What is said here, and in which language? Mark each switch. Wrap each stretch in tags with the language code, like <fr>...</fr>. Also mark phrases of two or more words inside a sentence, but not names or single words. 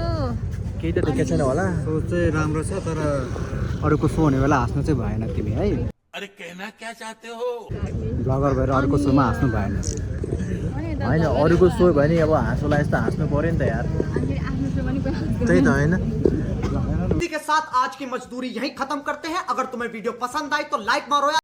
<ne>केही त देखेको छैन होला सो चाहिँ राम्रो छ तर अरूको सो हुने बेला हाँस्नु चाहिँ भएन तिमी है ब्लगर भएर अरूको सोमा हाँस्नु भएन होइन अरूको सो भयो नि अब हाँसोलाई यस्तो हाँस्नु पऱ्यो नि त यार त्यही त होइन</ne> <hi>इसी के साथ आज की मजदूरी यहीं खत्म करते हैं। अगर तुम्हें वीडियो पसंद आई तो लाइक मारो।</hi>